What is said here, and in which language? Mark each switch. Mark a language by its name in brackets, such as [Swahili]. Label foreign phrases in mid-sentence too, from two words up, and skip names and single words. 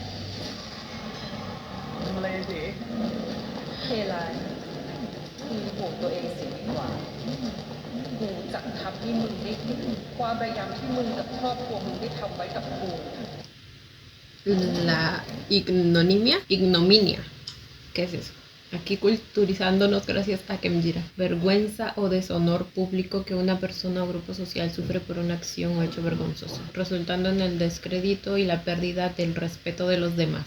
[Thai] เลสี เทลายมึงห่วงตัวเองเสียดีกว่ากูจะทำให้มึงได้เห็นความพยายามที่มึงกับครอบครัวมึงได้ทำไว้กับกู [Spanish] La ignominia. ¿Qué es eso? Aquí culturizándonos gracias a Kemjira. Vergüenza o deshonor público que una persona o grupo social sufre por una acción o hecho vergonzoso, resultando en el descrédito y la pérdida del respeto de los demás.